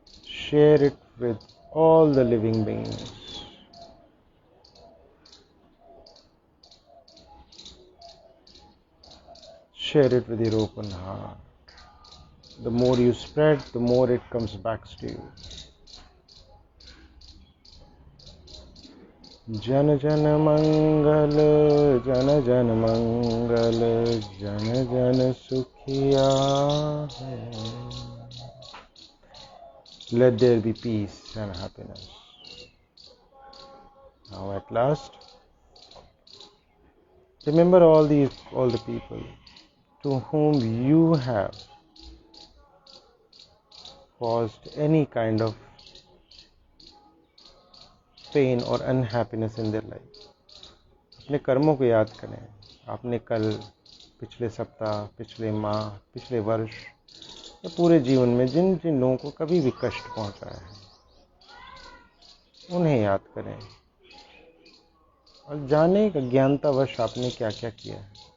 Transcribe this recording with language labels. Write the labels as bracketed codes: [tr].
[en] Share it with all the living beings. Share it with your open heart. The more you spread, the more it comes back to you. [hi] जन जन मंगल, जन जन मंगल, जन जन सुखिया है। [en] Let there be peace and happiness. Now at last, remember all the people to whom you have caused any kind of pain or unhappiness in their life. [hi] अपने कर्मों को याद करें। आपने कल, पिछले सप्ताह, पिछले माह, पिछले वर्ष या पूरे जीवन में जिन जिन लोगों को कभी भी कष्ट पहुंचाया है, उन्हें याद करें और जाने अज्ञानतावश आपने क्या क्या किया है।